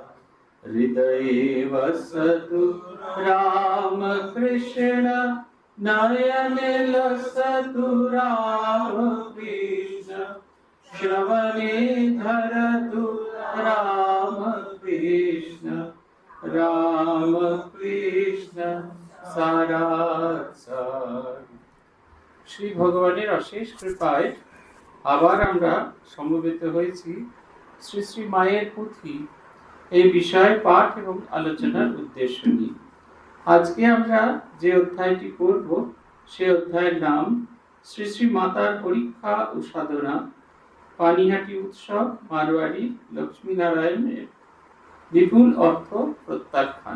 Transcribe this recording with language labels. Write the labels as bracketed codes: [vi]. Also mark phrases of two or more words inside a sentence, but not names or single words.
[sa] हृदये वसतु रामकृष्ण, नयने लसतु रामकृष्ण, श्रवणे धरतु रामकृष्ण, रामकृष्ण सारासार। [bn] শ্রী ভগবানের অশেষ কৃপায় আবার আমরা সমবেত হয়েছি শ্রী শ্রী মায়ের পুঁথি এই বিষয়ে পাঠ এবং আলোচনার উদ্দেশ্য নিয়ে। আজকে আমরা যে অধ্যায়টি পড়ব সে অধ্যায়ের নাম শ্রী শ্রী মাতার পরীক্ষা ও সাধনা, পানিহাটি উৎসব, মারোয়ারি লক্ষ্মীনারায়ণের বিপুল অর্থ প্রত্যাখ্যান।